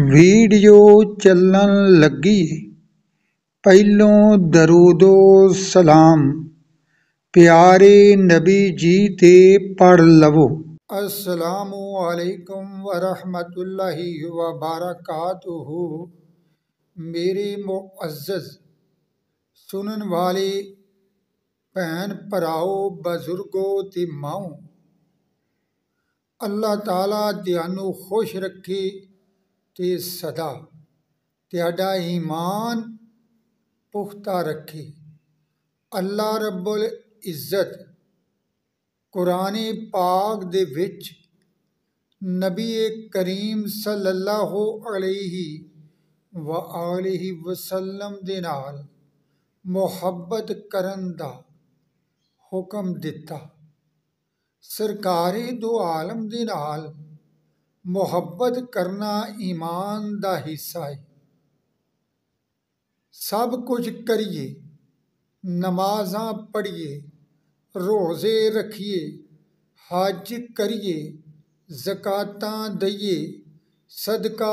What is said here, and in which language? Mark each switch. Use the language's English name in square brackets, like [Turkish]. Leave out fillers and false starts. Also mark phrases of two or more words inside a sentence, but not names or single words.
[Punjabi] ویڈیو چلن لگی پہلوں درود و سلام پیارے نبی جی تے پڑھ لوو. [Arabic] السلام عليكم ورحمة الله وبركاته. [Punjabi] میرے معزز سنن والے بھین بھراؤ بزرگو تے ماؤ، اللہ تعالیٰ تہانوں خوش رکھے تے سدا تہاڈا ایمان پختہ رکھے. [Arabic] الله رب العزة [Punjabi] قرآن پاک دے وچ نبی کریم [Arabic] صلى الله عليه وعلى آله وسلم [Punjabi] دے نال محبت کرن دا حکم دتا. سرکار دو عالم دے نال محبت کرنا ایمان دا حصہ ہے. سب کچھ کریے، نمازاں پڑھیے، روزے رکھیے، حج کریے، زکاتاں دیئے، صدقہ